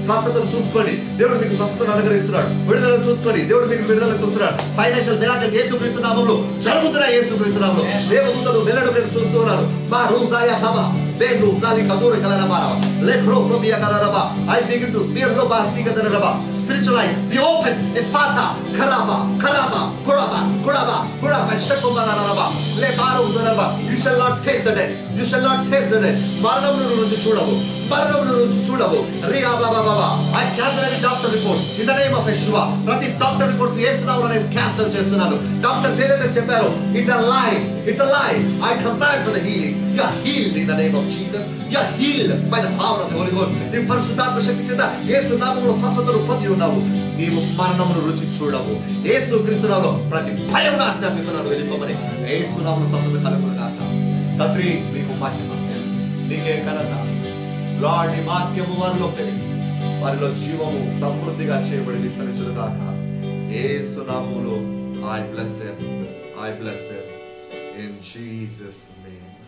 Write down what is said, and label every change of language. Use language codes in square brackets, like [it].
[te] స్వస్థతను చూసుకోండి, దేవుడు మీకు స్వస్థతను అనుగ్రహిస్తున్నాడు. విడుదలను చూసుకోండి, దేవుడు మీకు విడుదలను చూస్తున్నాడు. ఫైనాన్షియల్ మిరాకిల్స్ యేసుక్రీస్తు నామములో జరుగుతున్నాయి. యేసుక్రీస్తు నామములో దేవదూతలు వెళ్ళడం మీరు చూస్తూ ఉన్నారు. మా రూజాయ హవ బేను జాలి కదూరి కలరబార లెక్రో ప్రోబియా కలరబా. [en] I begin to be lo bastika కలరబా. Spiritual life be open. Efata karaba kuraba shakobala le baru daraba. You shall not taste the death. You shall not taste the death. [te] మరణమును రుచి చూడవు. రియా బాబా బాబా. [en] I cancel any doctor report in the name of Yeshua. [te] ప్రతి doctor report యేసు నామములో నేను cancel చేస్తున్నాను. Doctors ఏదైతే చెప్పారో [en] it's a lie. I command for the healing. You are healed in the name of Jesus. You are healed by the power of the Holy Ghost. [te] నీ పరిశుద్ధాత్మ శక్తి చేత యేసు నామములో స్వస్థతను పొంది ఉన్నావు. నీవు మరణమును రుచి చూడవు. యేసు క్రీస్తు నామములో ప్రతి భయమును ఆజ్ఞాపిస్తున్నాను, వెళ్ళిపోమని. యేసు నామములో స్వస్థత కలుగును గాక. తండ్రి మీకు మహిమ, నీకే ఘనత. లార్డ్, నీ వాక్యము వారిలో పెరిగి వారిలో జీవము సమృద్ధిగా చేయబడి విస్తరించును గాక. యేసు నామములో [en] I bless them in Jesus' name.